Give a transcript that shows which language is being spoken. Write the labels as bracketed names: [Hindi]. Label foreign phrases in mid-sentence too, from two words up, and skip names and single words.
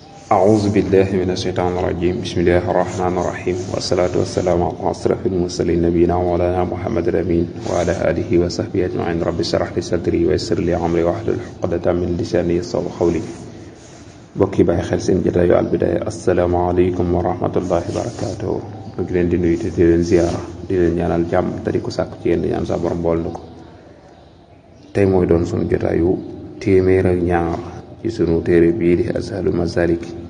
[Arabic] أعوذ بالله من الشيطان الرجيم بسم الله الرحمن الرحيم والصلاة والسلام على أشرف المرسلين نبينا ومولانا محمد الأمين وعلى آله وصحبه أجمعين رب اشرح لي صدري ويسر لي أمري واحلل عقدة من لساني يفقهوا قولي [Wolof] bokki bàyyi xel seen jotaayu Al Bidaaya [Arabic] السلام عليكم ورحمة الله وبركاته [Wolof] ñu ngi leen di nuyu te di leen ziyaara di leen ñaanal jàmm te di ko sàkk ci yéen ñaan sa borom bool na ko tey mooy doon sunu jotaayu téeméer ak ñaar ci sunu téere bii di Azhalu Masalik